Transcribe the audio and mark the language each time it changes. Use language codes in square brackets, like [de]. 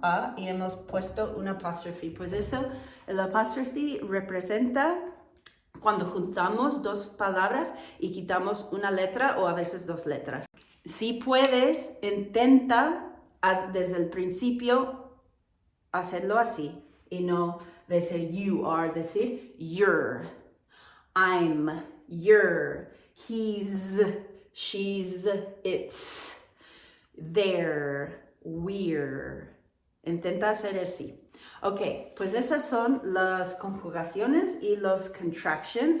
[es] A, y hemos puesto una apostrophe. Pues eso, el apostrophe representa cuando juntamos dos palabras y quitamos una letra o a veces dos letras. Si puedes, intenta desde el principio hacerlo así. y no decir [en] you are, [es] decir you're. [en] I'm, you're, he's, she's, it's, they're, we're. [es] Intenta hacer así. Ok, pues esas son las conjugaciones y los contractions.